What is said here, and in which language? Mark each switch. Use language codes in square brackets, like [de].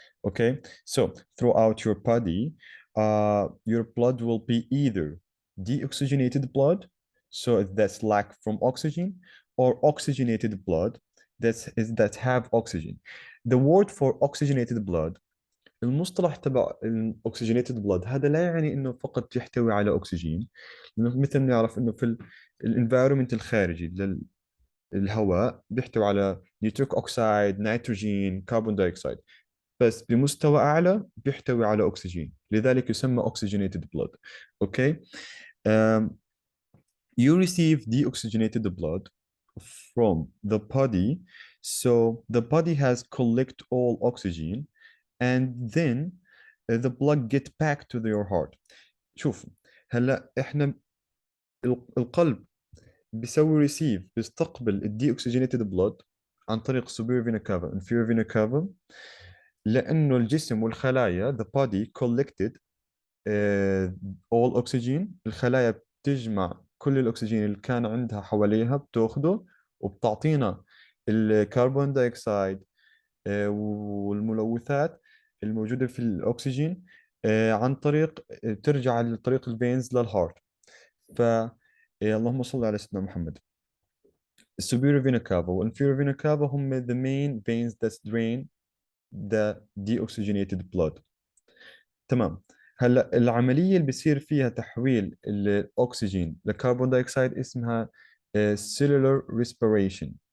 [en] Okay, so throughout your body, your blood will be either deoxygenated blood, so that's lack from oxygen, or oxygenated blood that have oxygen. The word for oxygenated blood [ar] المصطلح تبع الاكسجينيتد بلود هذا لا يعني انه فقط يحتوي على اكسجين، لانه مثل ما نعرف انه في الانفايرمنت الخارجي للهواء بيحتوي على نيتروك اوكسيد، نيتروجين، كربون دايوكسيد، بس بمستوى اعلى بيحتوي على اكسجين، لذلك يسمى oxygenated blood. اوكي. [en] um, you receive deoxygenated blood from the body, so the body has collect all oxygen and then the blood get back to your heart. [ar] شوف، هلا احنا القلب بيسوي ريسيف، بيستقبل الدي اوكسجينيتد بلود عن طريق superior vena cava inferior vena cava، لانه الجسم والخلايا the body collected all oxygen. الخلايا بتجمع كل الاكسجين اللي كان عندها حواليها، بتاخده وبتعطينا الكربون دايوكسيد والملوثات الموجودة في الأكسجين عن طريق ترجع عن طريق الفينز للهارت. ف اللهم صل على سيدنا محمد. [en] السوبيريور vena cava والانفيريور vena cava هم the main veins that drain the deoxygenated blood. [ar] تمام. هلا العملية اللي بيصير فيها تحويل الأكسجين لكربون دايوكسيد اسمها cellular respiration.